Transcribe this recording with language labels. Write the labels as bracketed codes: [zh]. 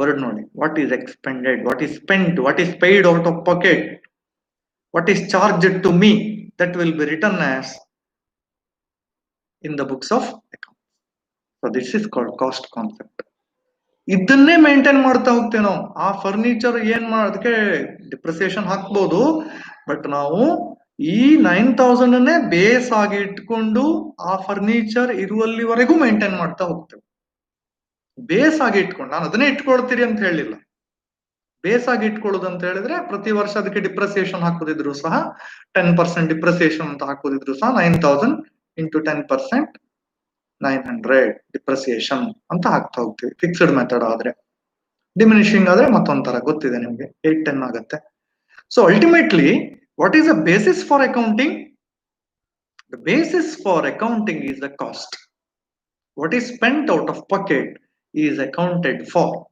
[en] word [kn] ನೋಡಿ, [en] What is expended, what is spent, what is paid out of pocket, what is charged to me, that will be written as in the books of accounts. So this is called cost concept. [kn] ಇದನ್ನೇ maintain ಮಾಡ್ತಾ ಹೋಗ್ತೇವೆ ನಾವು. ಆ furniture ಅದಕ್ಕೆ depreciation ಹಾಕ್ಬೋದು, but ನಾವು ಈ 9,000 base ಆಗಿ ಇಟ್ಕೊಂಡು ಆ ಫರ್ನಿಚರ್ ಇರುವಲ್ಲಿವರೆಗೂ ಮೇಂಟೈನ್ ಮಾಡ್ತಾ ಹೋಗ್ತೇವೆ. ಬೇಸ್ ಆಗಿ ಇಟ್ಕೊಂಡು, ನಾನು ಅದನ್ನೇ ಇಟ್ಕೊಳ್ತೀರಿ ಅಂತ ಹೇಳಿಲ್ಲ. ಬೇಸ್ ಆಗಿ ಇಟ್ಕೊಳ್ಳೋದು ಅಂತ ಹೇಳಿದ್ರೆ ಪ್ರತಿ ವರ್ಷ ಅದಕ್ಕೆ ಡಿಪ್ರಿಸಿಯೇಷನ್ ಹಾಕೋದಿದ್ರು ಸಹ 10% ಡಿಪ್ರಿಸಿಯೇಷನ್ ಅಂತ ಹಾಕೋದಿದ್ರು ಸಹ 9,000 into 10% 900 ಡಿಪ್ರಿಸಿಯೇಷನ್ ಅಂತ ಹಾಕ್ತಾ ಹೋಗ್ತೀವಿ. ಫಿಕ್ಸ್ಡ್ ಮೆಥಡ್ ಆದ್ರೆ, ಡಿಮಿನಿಷಿಂಗ್ ಆದ್ರೆ ಮತ್ತೊಂಥರ ಗೊತ್ತಿದೆ ನಿಮ್ಗೆ, 8-10 ಆಗುತ್ತೆ. [en] So ultimately What is the basis for accounting? The basis for accounting is the cost. What is spent out of pocket is accounted for.